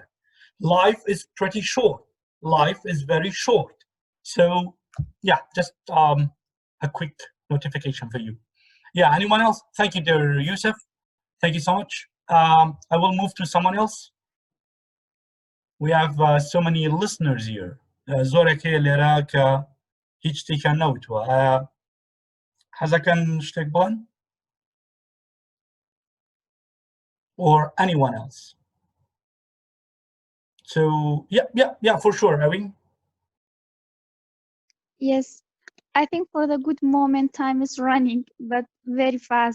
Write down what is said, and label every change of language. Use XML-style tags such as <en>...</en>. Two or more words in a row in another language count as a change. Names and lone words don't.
<en>Life is pretty short. Life is very short. So yeah, just a quick notification for you. Yeah, anyone else? Thank you, dear Yusuf. Thank you so much. I will move to someone else. We have so many listeners here.</en> <ckb>زۆرێک هەیە لێرە کە هیچ شتێکیان نەوتووە. حەزەکەن شتێک بڵێن؟</ckb> <en>Or anyone else? So yeah, for sure, Erin. Yes, I think for the good moment, time is running, but very fast.</en>